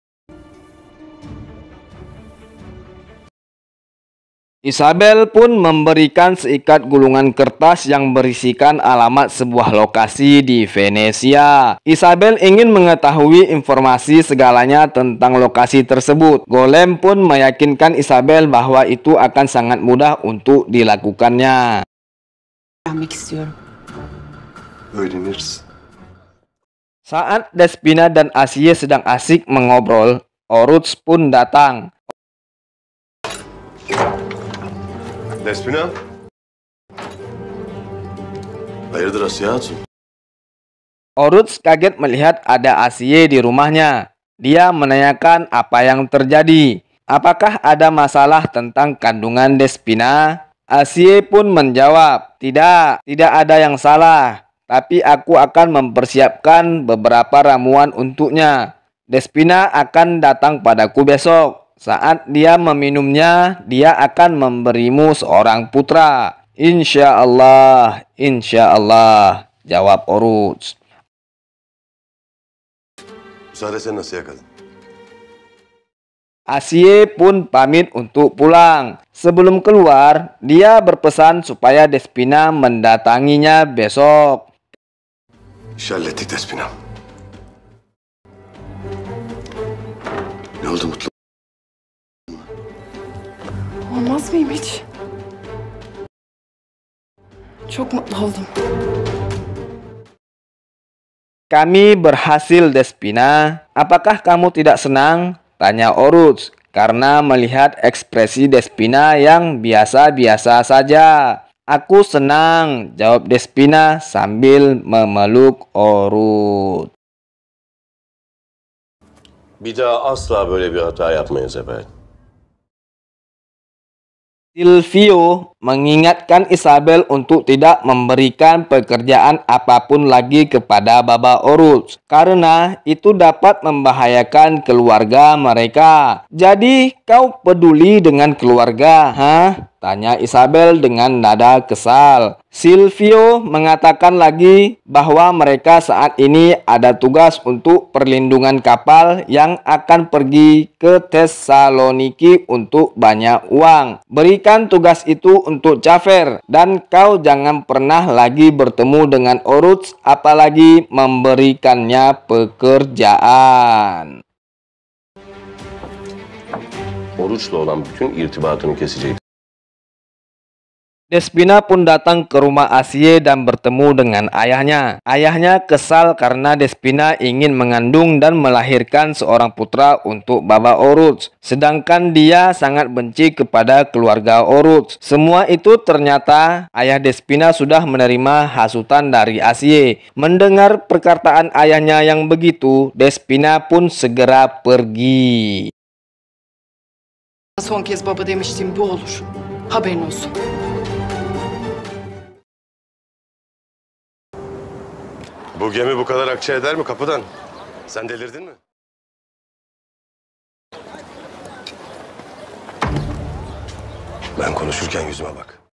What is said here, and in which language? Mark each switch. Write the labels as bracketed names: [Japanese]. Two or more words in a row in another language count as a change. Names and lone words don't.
[Indonesian] Isabel pun memberikan seikat gulungan kertas yang berisikan alamat sebuah lokasi di Venesia. Isabel ingin mengetahui informasi segalanya tentang lokasi tersebut. Golem pun meyakinkan Isabel bahwa itu akan sangat mudah untuk dilakukannya. [Turkish] Öğrenmek istiyorum. Öğreniriz. [Indonesian] Saat Despina dan Asye sedang asik mengobrol, Oruç pun datang. [Turkish] Despina. Hayırdır Asya Hatun? [Indonesian] Oruç kaget melihat ada Asye di rumahnya. Dia menanyakan apa yang terjadi. Apakah ada masalah tentang kandungan Despina? Asye pun menjawab, tidak ada yang salah. Tapi aku akan mempersiapkan beberapa ramuan untuknya. Despina akan datang padaku besok. Saat dia meminumnya, dia akan memberimu seorang putra. Insya Allah, jawab Oruç. [Turkish] Müsaade sen nasıl yakaladın? [Indonesian] Asye pun pamit untuk pulang. Sebelum keluar, dia berpesan supaya Despina mendatanginya besok. [Turkish] İş hallettik Despina. Ne oldu mutlu? Olmaz mıyım hiç? Çok mutlu oldum. [Indonesian] Kami berhasil, Despina. Apakah kamu tidak senang? Tanya Oruç karena melihat ekspresi Despina yang biasa-biasa saja. Aku senang, jawab Despina sambil memeluk Oruç. [Turkish] Bir daha asla böyle bir hata yapmayız efendim. [Indonesian] Silvio mengingatkan Isabel untuk tidak memberikan pekerjaan apapun lagi kepada Baba Oruç karena itu dapat membahayakan keluarga mereka. Jadi kau peduli dengan keluarga, hah? Tanya Isabel dengan nada kesal. Silvio mengatakan lagi bahwa mereka saat ini ada tugas untuk perlindungan kapal yang akan pergi ke Thessaloniki untuk banyak uang. Berikan tugas itu untuk Cafer dan kau jangan pernah lagi bertemu dengan Oruç apalagi memberikannya pekerjaan. [Turkish] Oruç'la olan bütün irtibatını kesecek. [Indonesian] Despina pun datang ke rumah Asye dan bertemu dengan ayahnya. Ayahnya kesal karena Despina ingin mengandung dan melahirkan seorang putra untuk Baba Oruç. Sedangkan dia sangat benci kepada keluarga Oruç. Semua itu ternyata ayah Despina sudah menerima hasutan dari Asye. Mendengar perkataan ayahnya yang begitu, Despina pun segera pergi. [Turkish] Son kez baba demiştim bu olur. Haberin olsun. Bu gemi bu kadar akça eder mi kapıdan? Sen delirdin mi? Ben konuşurken yüzüme bak.